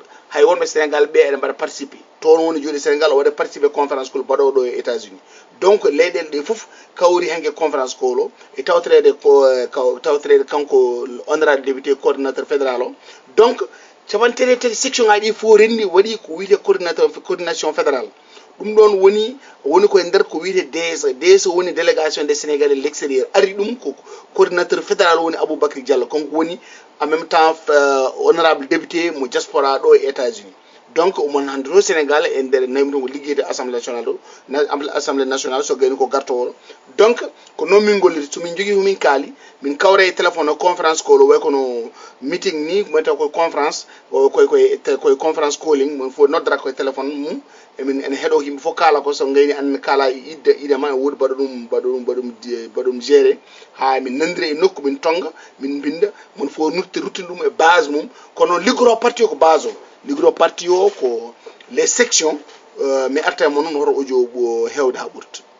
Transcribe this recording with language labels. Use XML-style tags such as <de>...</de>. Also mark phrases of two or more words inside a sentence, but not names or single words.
<ff>hay wonɓe sénégal ɓe eɗen mbaɗa participer toon woni joni sénégal o waɗa</ff> <fr>participer conférence</fr> <ff>col baɗowo ɗo e états unis donc leyɗele ɗe fof kawri hanke conférence col o e tawtorede kanko</ff> <fr>honorable député coordinateur fédéral</fr> <ff>o donc capantere tati section ngaji ɗi fof renndi waɗi ko wiyete</ff> <fr>coordination fédérale</fr> <ff>ɗum ɗon woni koye nder ko wiyete DSE woni</ff> <fr>délégation des sénégalais l' extérieur</fr> <ff>ari ɗum ko</ff> <fr>coordinateur fédéral</fr> <ff>woni aboubacry diallo konko woni</ff> <fr>en même temps honorable député</fr> <ff>mo diaspora ɗo e états unis donc omon hande to sénégal e nder naymi mo liggeyde</ff> <fr>assemblée nationale</fr> <ff>ɗo</ff> <fr>assemblée nationale</fr> <ff>so gayni ko gartowolo donc ko noon min golliri somin jogui komin kaali min kawre e téléphone o</ff> <en>conférence call</en> <ff>o way kono meeting ni mata koye conférence koye conférence calling mon fo noddata koye téléphone mum emin ene heeɗo yimɓe fof kaala ko so gayni an kaala idema e woodi baɗum géré ha min nandiri e nokku min tonga min binda mon fo ruttini ɗum e base mum kono liggoro parti o ko base o liggoro parti o ko</ff> <fr>les sections</fr> <ff>mi arta mo noon hoto audio hewde ha ɓurta</ff>